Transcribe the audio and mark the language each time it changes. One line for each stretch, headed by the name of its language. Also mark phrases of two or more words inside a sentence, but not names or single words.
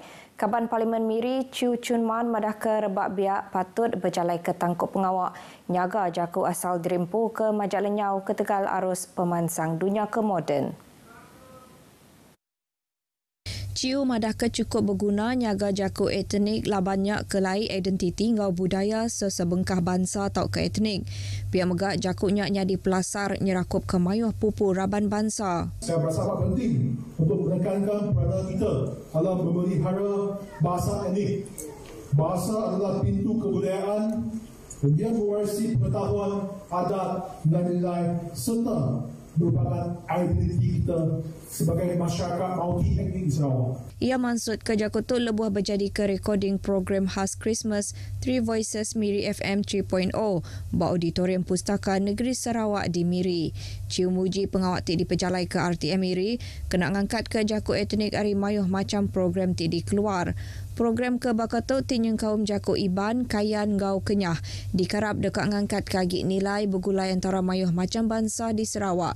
Iban: Kaban Parlimen Miri Chu Chun Man madah ke rebak biak patut berjalai ke tangkup pengawak nyaga jaku asal Drimpu ke Majak Lenyau ke Tegal arus pemansang dunia ke moden. Ciu madah ke cukup berguna nyaga jaku etnik lah banyak kelai identiti ngau budaya sesebengkah bangsa atau ke etnik. Pihak megak jakuknya nyadi pelasar nyerakup ke mayuh pupu raban bangsa.
Malay: Saya berasa amat penting untuk menekankan peranan kita dalam memelihara bahasa etnik. Bahasa adalah pintu kebudayaan dan dia mewarisi pengetahuan, adat dan nilai serta merupakan identiti kita sebagai masyarakat multi-etnik di Sarawak.
Iban: Ia maksud ke Jakutul lebuh berjadi ke recording program khas Christmas 3 Voices Miri FM 3.0 bak Auditorium Pustaka Negeri Sarawak di Miri. Ciu muji pengawak ti dipejalai ke RTM Miri kena ngangkat ke jaku etnik ari mayuh macam program ti dikeluar. Program ke Bakatuk tinyeng kaum jaku Iban, Kayan, Gau Kenyah dikarap dekat ngangkat kagi nilai bergulai antara mayuh macam bangsa di Sarawak.